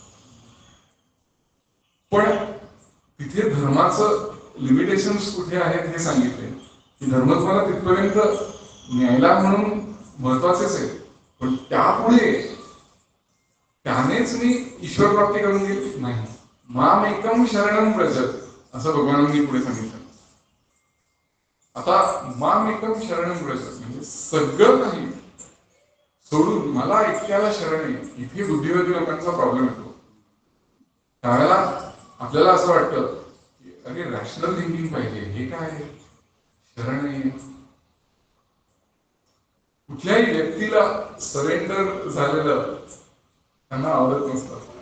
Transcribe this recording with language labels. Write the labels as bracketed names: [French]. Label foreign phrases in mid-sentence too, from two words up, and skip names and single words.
[Marathi] पण तिथे धर्माचं लिमिटेशन्स कुठे आहेत हे सांगितले की धर्म तुम्हाला तिथपर्यंत न्यायला म्हणून महत्वाचेच आहे, पण त्यापुढे त्यानेच मी ईश्वर प्राप्ती करून घेतली नाही. [Sanskrit] माम एकम शरणम व्रज [Marathi] असं भगवानांनी पुढे सांगितलं. आता [Sanskrit] माम एकम शरणम व्रज [Marathi] म्हणजे सगळं काही सोडून मला एकट्याला शरण आहे. इथे बुद्धिवादी लोकांचा प्रॉब्लेम येतो. त्यावेळेला आपल्याला असं वाटतं की अरे [English] rational thinking [Marathi] पाहिजे, हे काय शरण आहे. कुठल्याही व्यक्तीला सरेंडर झालेलं त्यांना आवडत नसतं.